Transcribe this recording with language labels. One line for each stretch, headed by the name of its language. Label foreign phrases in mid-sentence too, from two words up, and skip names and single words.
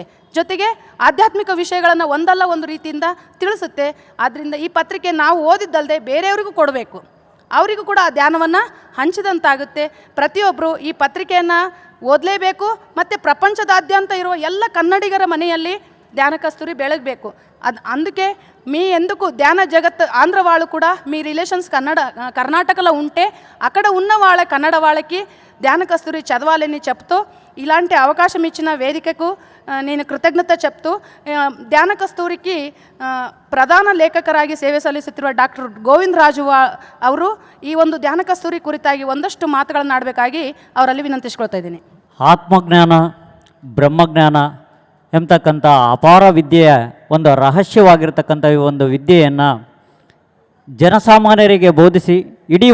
Kannada: ಜೊತೆಗೆ ಆಧ್ಯಾತ್ಮಿಕ ವಿಷಯಗಳನ್ನು ಒಂದಲ್ಲ ಒಂದು ರೀತಿಯಿಂದ ತಿಳಿಸುತ್ತೆ. ಆದ್ದರಿಂದ ಈ ಪತ್ರಿಕೆ ನಾವು ಓದಿದ್ದಲ್ಲದೆ ಬೇರೆಯವರಿಗೂ ಕೊಡಬೇಕು, ಅವರಿಗೂ ಕೂಡ ಆ ಧ್ಯಾನವನ್ನು ಹಂಚಿದಂತಾಗುತ್ತೆ. ಪ್ರತಿಯೊಬ್ಬರು ಈ ಪತ್ರಿಕೆಯನ್ನು ಓದಲೇಬೇಕು. ಮತ್ತು ಪ್ರಪಂಚದಾದ್ಯಂತ ಇರುವ ಎಲ್ಲ ಕನ್ನಡಿಗರ ಮನೆಯಲ್ಲಿ ಧ್ಯಾನ ಕಸ್ತೂರಿ ಬೆಳಗಬೇಕು.
Telugu: అందుకే మీ ఎందుకు ధ్యాన జగత్ ఆంధ్ర వాళ్ళు కూడా మీ రిలేషన్స్ కర్ణాటకలో ఉంటే అక్కడ ఉన్న వాళ్ళ కన్నడ వాళ్ళకి ధ్యాన కస్తూరి చదవాలని చెప్తూ ఇలాంటి అవకాశం ఇచ్చిన వేదికకు నేను కృతజ్ఞత చెప్తూ,
Kannada: ಧ್ಯಾನ ಕಸ್ತೂರಿಗೆ ಪ್ರಧಾನ ಲೇಖಕರಾಗಿ ಸೇವೆ ಸಲ್ಲಿಸುತ್ತಿರುವ ಡಾಕ್ಟರ್ ಗೋವಿಂದ ರಾಜು ಅವರು ಈ ಒಂದು ಧ್ಯಾನ ಕಸ್ತೂರಿ ಕುರಿತಾಗಿ ಒಂದಷ್ಟು ಮಾತುಗಳನ್ನು ಆಡಬೇಕಾಗಿ ಅವರಲ್ಲಿ ವಿನಂತಿಸ್ಕೊಳ್ತಾ ಇದ್ದೀನಿ. ಆತ್ಮಜ್ಞಾನ, ಬ್ರಹ್ಮಜ್ಞಾನ ಎಂಬತಕ್ಕಂಥ ಅಪಾರ ವಿದ್ಯೆಯ ಒಂದು ರಹಸ್ಯವಾಗಿರ್ತಕ್ಕಂಥ ಈ ಒಂದು ವಿದ್ಯೆಯನ್ನು ಜನಸಾಮಾನ್ಯರಿಗೆ ಬೋಧಿಸಿ ಇಡೀ